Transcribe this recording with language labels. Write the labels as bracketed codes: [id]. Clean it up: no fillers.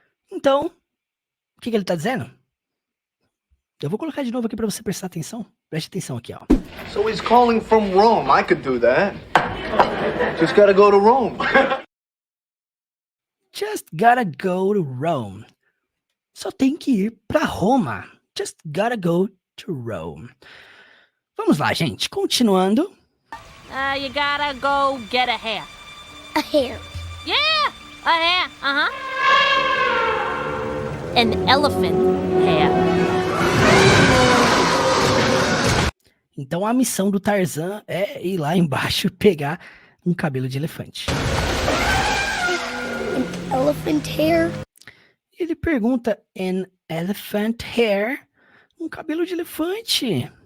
[pt] Então, o que ele tá dizendo? Eu vou colocar de novo aqui para você prestar atenção. Preste atenção aqui, ó. [en] So he's calling from Rome. I could do that. Just gotta go to Rome. Just gotta go to Rome. [pt] Só tem que ir para Roma. [en] Just gotta go to Rome. [pt] Vamos lá, gente. Continuando. [en] You gotta go get a hair. A hair. Yeah, a hair, An elephant hair. [pt] Então a missão do Tarzan é ir lá embaixo e pegar um cabelo de elefante. [en] An elephant hair. [pt] Ele pergunta, [en] an elephant hair? [pt] Um cabelo de elefante.